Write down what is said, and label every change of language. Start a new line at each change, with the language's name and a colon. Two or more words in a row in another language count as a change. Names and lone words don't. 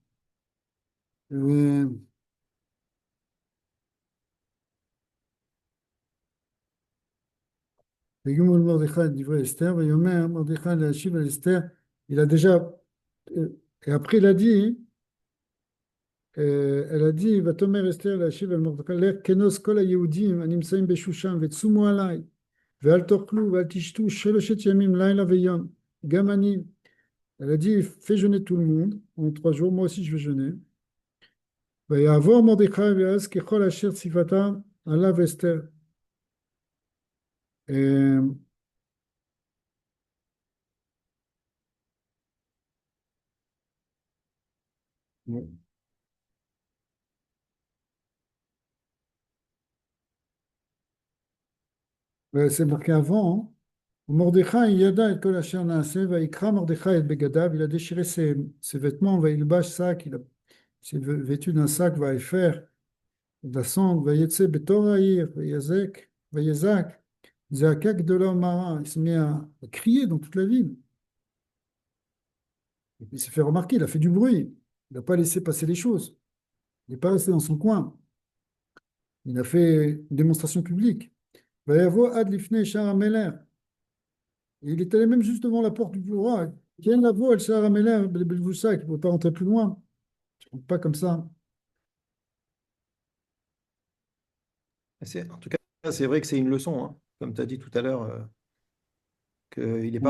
Hebrew: ו- ויאמר למרדכי את דברי אסתר, ויאמר מרדכי להשיב על אסתר,
French: il a déjà, et après il a dit, elle a dit,
Hebrew: ותאמר אסתר להשיב על מרדכי, לך כנוס כל היהודים הנמצאים בשושן וצומו עליי, ואל תאכלו ואל תשתו שלושת ימים לילה ויום, גם אני.
French: Elle a dit, fais jeûner tout le monde en 3 jours, moi aussi je vais jeûner.
Hebrew: ויעבור מרדכי ויעש ככל אשר ציוותה עליו אסתר.
French: Et, c'est marqué avant, hein.
Hebrew: מרדכי ידע את כל אשר נעשה ויקרע מרדכי את בגדיו,
French: il a déchiré ses vêtements,
Hebrew: וילבש שק,
French: il s'est vêtu d'un sac, vayifer, de la cendre,
Hebrew: ויצא בתוך העיר ויזעק ויזעק זעקה גדולה מרה,
French: il s'est mis à crier dans toute la ville. Il s'est fait remarquer, il a fait du bruit, il n'a pas laissé passer les choses, il n'est pas resté dans son coin, il a fait une démonstration publique.
Hebrew: ויבא עד לפני שער המלך,
French: et il est allé même juste devant la porte du roi. Tiens la voix, elle s'est ramélée, ça, qui ne peut pas rentrer plus loin. Tu ne rentres pas comme ça. En tout cas, c'est vrai que c'est une leçon, hein. Comme tu as dit tout à l'heure, qu'il n'est pas